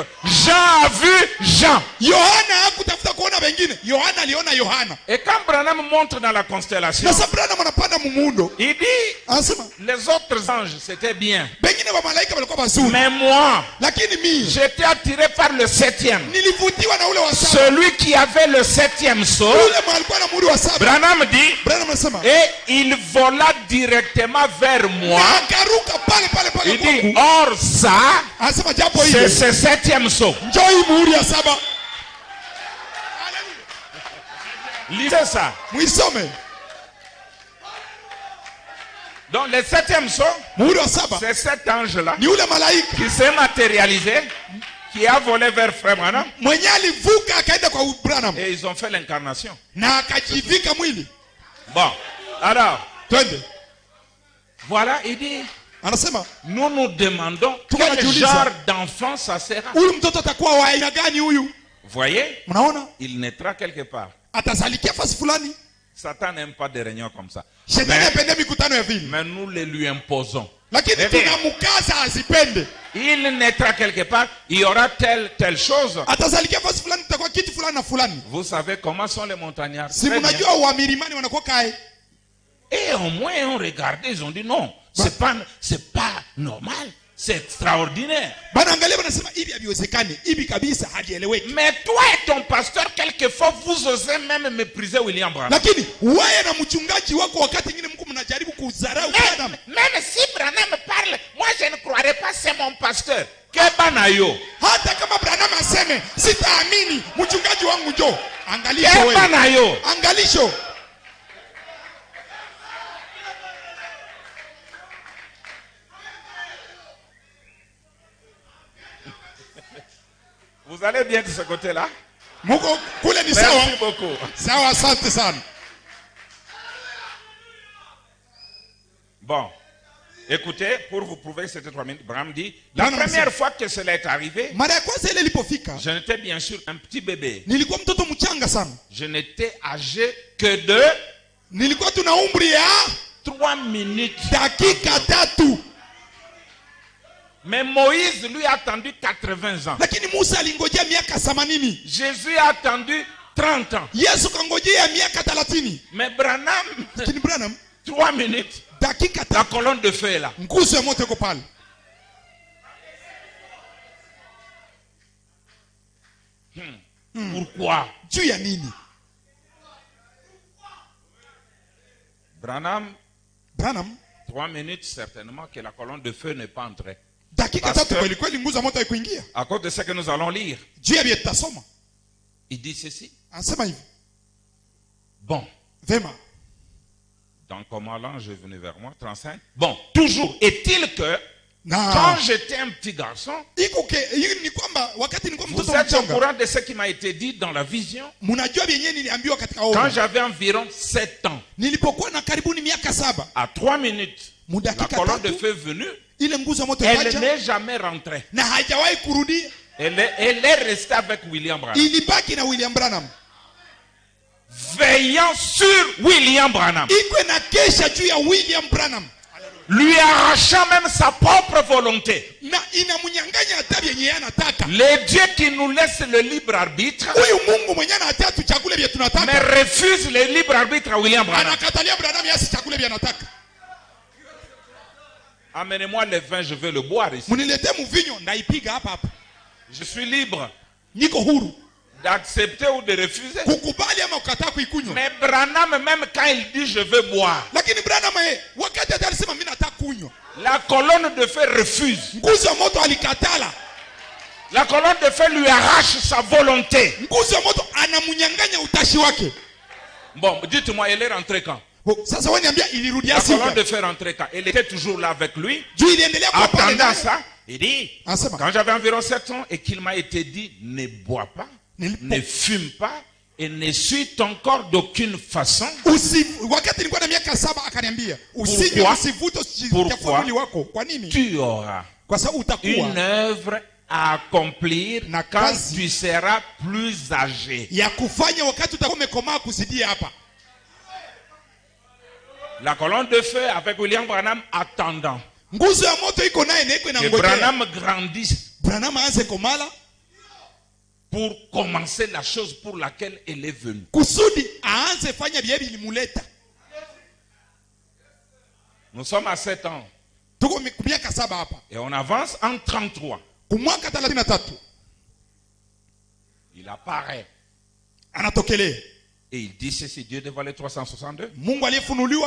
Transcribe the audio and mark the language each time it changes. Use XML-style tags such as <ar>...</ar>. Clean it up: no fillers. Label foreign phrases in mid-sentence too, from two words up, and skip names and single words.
<fr>Jean a vu Jean.</fr> <sw>Yohana hakutafuta kuona wengine, Yohana aliona Yohana.</sw> <fr>Et quand Branham monte dans la constellation,</fr> <sw>Sasa Branham anapanda mumuundo,</sw> <fr>il dit,</fr> <sw>anasema</sw> <fr>les autres anges, c'était bien.</fr> <sw>wengine wa malaika walikuwa wazuri,</sw> <fr>Mais moi,</fr> <sw>lakini mimi</sw> <fr>j'étais attiré par le septième.</fr> <sw>nilivutiwa na ule wa saba,</sw> <fr>Celui qui avait le septième saut.</fr> <sw>ule alikuwa na muhuri wa saba.</sw> <fr>Branham dit,</fr> <sw>Branham anasema</sw> <fr>et il vola directement vers moi.</fr> <sw>na akaruka pale pale pale</sw> <fr>Il dit,</fr> <sw>kwangu.</sw> <fr>or ça,</fr> <sw>Anasema japo</sw> <fr>c'est</fr> <sw>hivyo</sw> <fr>ce septième saut.</fr> <sw>njoo hii muhuri ya saba,</sw> <fr>Lisez ça.</fr> <sw>muisome.</sw> <fr>Donc le septième saut,</fr> <sw>muhuri wa saba</sw> <fr>c'est cet ange-là</fr> <sw>ni ule malaika</sw> <fr>qui s'est matérialisé, qui a volé vers Frère Branham,</fr> <sw>mwenye alivuka akaenda kwa Branham</sw> <fr>et ils ont fait l'incarnation.</fr> <sw>na akajivika mwili.</sw> <fr>Bon, alors,</fr> <sw>Twende.</sw> <fr>voilà, il dit,</fr> <sw>Anasema</sw> <fr>nous nous demandons</fr> <sw>Tuko</sw> <fr>quel</fr> <sw>najiuliza.</sw> <fr>genre d'enfant ça sera.</fr> <sw>huyu mtoto atakuwa wa aina gani huyu?</sw> <fr>Vous voyez,</fr> <sw>Mnaona?</sw> <fr>il naîtra quelque part.</fr> <sw>Atazalikia fasi fulani.</sw> <fr>Satan n'aime pas des réunions comme ça.</fr> <sw>Shetani apende mikutano ya vile.</sw> <fr>Mais nous les lui imposons.</fr> <sw>Lakini Bebe. tunamkaza azipende.</sw> <fr>Il naîtra quelque part, il y aura telle chose.</fr> <sw>Atazalikia fasi fulani, itakuwa kitu fulani na fulani.</sw> <fr>Vous savez comment sont les montagnards.</fr> <sw>Si</sw> <fr>Très bien.</fr> <sw>mnajua wa milimani wanakuwa kae.</sw> <fr>Et au moins, on regardait, ils ont dit non, c'est pas normal, c'est extraordinaire.</fr> <sw>Bana angalia wanasema hivi haviwezekani. Hivi kabisa hajieleweki.</sw> <fr>Mais toi et ton pasteur, quelquefois, vous osez même mépriser William Branham.</fr> <sw>Lakini wewe na mchungaji wako wakati mwingine mko mnajaribu kudharau Branham.</sw> <fr>Même si Branham parle, moi je ne croirais pas c'est mon pasteur. Kebanayo.</fr> <sw>Hata kama Branham aseme sitaamini mchungaji wangu njoo. Angalisho wewe. Kebanayo. Angalisho.</sw> <fr>Vous allez bien de ce côté-là?</fr> <sw>Muko kule ni sawa.</sw> <fr>Merci beaucoup.</fr> <sw>Sawa, asante sana.</sw> <fr>Bon, écoutez, pour vous prouver que c'était 3 minutes, Branham dit, la Non, non, première c'est- fois que cela est arrivé,</fr> <sw>Mara ya kwanza ile ilipofika,</sw> <fr>je n'étais bien sûr un petit bébé.</fr> <sw>nilikuwa mtoto mchanga sana.</sw> <fr>Je n'étais âgé que de</fr> <sw>Nilikuwa tuna umri ya</sw> <fr>3 minutes.</fr> <sw>dakika 3.</sw> <fr>Mais Moïse, lui, a attendu 80 ans.</fr> <sw>Lakini Musa alingojea miaka 80.</sw> <fr>Jésus a attendu 30 ans.</fr> <sw>Yesu kangojea miaka 30.</sw> <fr>Mais Branham,</fr> <sw>Lakini Branham</sw> <fr>3 minutes,</fr> <sw>dakika</sw> <fr>la</fr> <sw>3.</sw> <fr>colonne de feu est là.</fr> <sw>Nguzo ya moto iko pale.</sw> <fr>Pourquoi?</fr> <sw>Juu ya nini?</sw> <fr>Branham,</fr> <sw>Branham</sw> <fr>3 minutes, certainement que la colonne de feu n'est pas entrée.</fr> <sw>dakika Pastor. 3 kweli kweli nguzo ya moto haikuingia.</sw> <fr>À cause de ce que nous allons lire,</fr> <sw>Juu ya vile tutasoma.</sw> <fr>il dit ceci.</fr> <sw>Anasema hivi.</sw> <fr>Bon,</fr> <sw>Vema.</sw> <fr>dans comment l'ange est venu vers moi, 35. Bon, toujours est-il que</fr> <sw>Na</sw> <fr>quand j'étais un petit garçon,</fr> <sw>iko hii ni kwamba wakati nilikuwa</sw> <fr>vous</fr> <sw>mtoto</sw> <fr>êtes au</fr> <sw>mchanga,</sw> <fr>courant de ce qui m'a été dit dans la vision.</fr> <sw>mnajua vyenyewe niliambiwa katika</sw> <fr>Quand</fr> <sw>ono.</sw> <fr>j'avais environ 7 ans,</fr> <sw>Nilipokuwa na karibuni miaka 7,</sw> <fr>à 3 minutes, la</fr> <sw>mudakika</sw> <fr>colonne de</fr> <sw>3</sw> <fr>feu venue,</fr> <sw>ile nguzo ya moto</sw> <fr>elle</fr> <sw>ikaja</sw> <fr>n'est jamais rentrée.</fr> <sw>na hajawahi kurudi.</sw> <fr>Elle est restée avec William Branham.</fr> <sw>Ilibaki na William Branham.</sw> <fr>Veillant sur William Branham.</fr> <sw>Iko na kesha juu ya William Branham.</sw> <fr>Lui arrachant même sa propre volonté.</fr> <sw>Na inamnyang'anya hata vyenye yeye anataka.</sw> <fr>Le Dieu qui nous laisse le libre arbitre,</fr> <sw>Huyu Mungu mwenyewe anataka tuchakule vile</sw> <fr>mais</fr> <sw>tunataka.</sw> <fr>refuse le libre arbitre à William Branham.</fr> <sw>Anakatalia Branham yasi chakule vile anataka.</sw> <fr>Amenez-moi le vin, je vais le boire ici.</fr> <sw>Mniletee mvinyo ndaipiga hapa hapa.</sw> <fr>Je suis libre</fr> <sw>Niko huru</sw> <fr>d'accepter ou de refuser.</fr> <sw>kukubali ama kukataa kuikunywa.</sw> <fr>Mais Branham, même quand il dit je veux boire,</fr> <sw>Lakini Branham wakati alisema mimi nataka kunywa,</sw> <fr>la colonne de feu refuse.</fr> <sw>nguzo ya moto alikatala.</sw> <fr>La colonne de feu lui arrache sa volonté.</fr> <sw>Nguzo ya moto anamnyang'anya utashi wake.</sw> <fr>Bon, dites-moi, elle est rentrée quand?</fr> <sw>Sasa wewe niambia ilirudia</sw> <fr>La colonne</fr> <sw>sika.</sw> <fr>de feu rentrée quand? Elle était toujours là avec lui.</fr> <sw>Juu iliendelea kwa pale</sw> <fr>Attendant</fr> <sw>naye.</sw> <fr>ça, il dit,</fr> <sw>Anasema</sw> <fr>quand j'avais environ 7 ans et qu'il m'a été dit, ne bois pas,</fr> <sw>Nilipo-</sw> <fr>ne fume pas et ne suis ton corps d'aucune façon.</fr> <sw>wakati nilikuwa na miaka 7 akaniambia usinywe,</sw> <fr>Pourquoi?</fr> <sw>usivute,</sw> <fr>Pourquoi?</fr> <sw>usichafue mwili wako. Kwa nini?</sw> <fr>Tu auras</fr> <sw>Kwa sababu utakuwa</sw> <fr>une œuvre à accomplir</fr> <sw>Na</sw> <fr>quand</fr> <sw>kazi.</sw> <fr>tu seras plus âgé.</fr> <sw>ya kufanya wakati utakuwa umekomaa kuzidia hapa.</sw> <fr>La colonne de feu avec William Branham attendant</fr> <sw>Nguzo ya moto iko naye na iko</sw> <fr>que</fr> <sw>inangojea</sw> <fr>Branham grandisse</fr> <sw>Branham aanze komala</sw> <fr>pour commencer la chose pour laquelle elle est venue.</fr> <sw>kusudi aanze fanya vile vilimuleta.</sw> <fr>Nous sommes à 7 ans</fr> <sw>Tuko miaka 7 hapa.</sw> <fr>et on avance en 33.</fr> <sw>Kumwaka 33</sw> <fr>Il apparaît</fr> <sw>anatokelea</sw> <fr>et il dit ceci, Dieu dévoilé 362.</fr> <sw>Mungu aliyefunuliwa</sw>